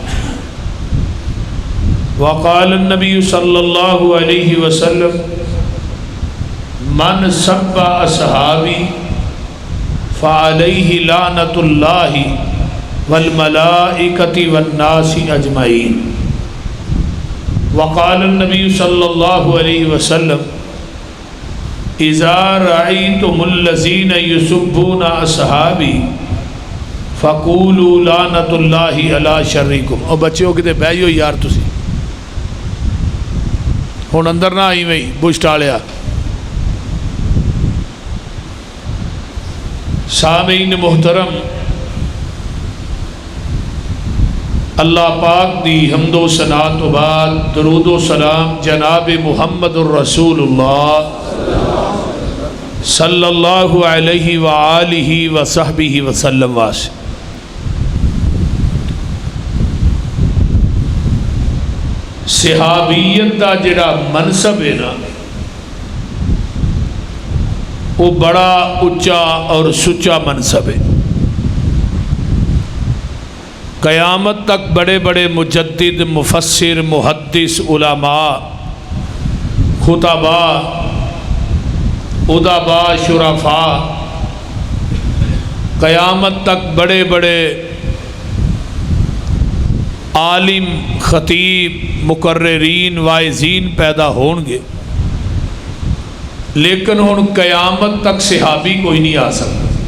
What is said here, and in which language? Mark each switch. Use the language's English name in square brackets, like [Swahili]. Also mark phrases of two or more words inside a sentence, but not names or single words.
[Arabic] وقال النبي صلى الله عليه وسلم من سب أصحابي فعليه لعنة الله والملائكة والناس أجمعين. وقال النبي صلى الله عليه وسلم إذا رأيتم الذين يسبون أصحابي فقولوا لعنة الله على شركم. [Punjabi] اور بچوں کتے بہہ جاؤ یار، تسی ہن اندر نہ آئی وہی بش ٹالیا. سامعین محترم، اللہ پاک دی حمد و ثنا توں بعد درود و سلام جناب [Arabic] محمد رسول الله صلى الله عليه و آله و صحبه وسلم [Punjabi] واس. [Urdu] صحابیت کا جہڑا منصب ہے نا، وہ بڑا اُچا اور سُچا منصب ہے. قیامت تک بڑے بڑے مجدد، مفسر، محدث، علما، خطبا، ادبا، شرفا، قیامت تک بڑے بڑے عالم، خطیب، مقررین، واعظین پیدا ہوں گے، لیکن ہن قیامت تک صحابی کوئی نہیں آ سکتا.